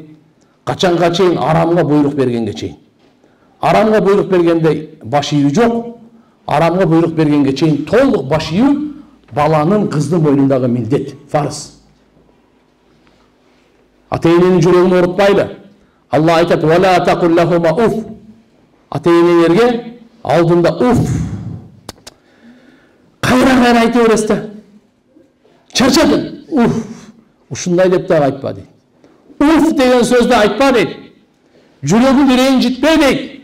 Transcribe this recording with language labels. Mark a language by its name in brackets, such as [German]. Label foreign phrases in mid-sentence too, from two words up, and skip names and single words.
[Kyrgyz] Качанга чейин арамга буйрук бергенге чейин. Арамга буйрук бергенде баш ийүү жок. Арамга буйрук бергенге чейин толук баш ийүү баланын, кыздын боюндагы милдет, фарз. Ата-эненин жүрөгүн оорутпайлы. Алла айтат: [Arabic] "ولا تقل لهما أف." [Kyrgyz] Ата-энеңерге алдында уф. Кайра айта бересиз да. Чарчадым. Уф. Ушундай деп дагы айтпа дейт. Уф деген сөздү айтпа дейт. Жүрөгүң ренжитпе дейт.